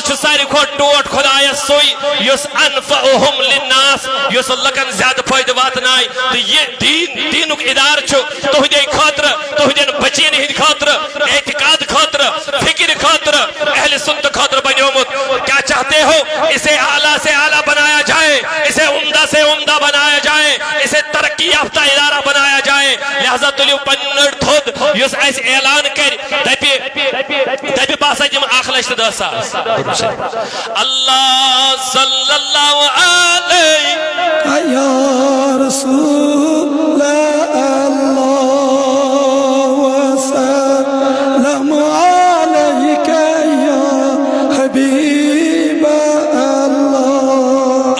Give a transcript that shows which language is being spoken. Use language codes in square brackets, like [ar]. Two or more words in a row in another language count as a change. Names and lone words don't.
[ks] چھُ ساروی کھۄتہٕ ٹوٹھ خۄدایس سُے یُس انفعہم للناس یُس لُکن زیادٕ فٲیدٕ واتنایہِ تہٕ یہِ دیٖنُک ادارٕ چھُ تُہنٛدے خٲطرٕ تُہنٛدٮ۪ن بچین ہٕنٛدِ خٲطرٕ اعتقاد خٲطرٕ فکر خٲطرٕ اہل سنت خٲطرٕ بنیومُت [ur] کیا چاہتے ہو اسے اعلیٰ سے اعلیٰ بنایا جائے اسے عمدہ سے عمدہ بنایا جائے اسے ترقی یافتہ ادارہ بنایا جائے [ks] لہذا تُلِو پنٕنۍ نٔر تھوٚد یُس اَسہِ اعلان کرِ دپہِ بہٕ ہسا دِمہٕ 1,10,000 [ar] اللہ صلی اللہ علیہ یا رسول اللہ وسلم علیک یا حبیب اللہ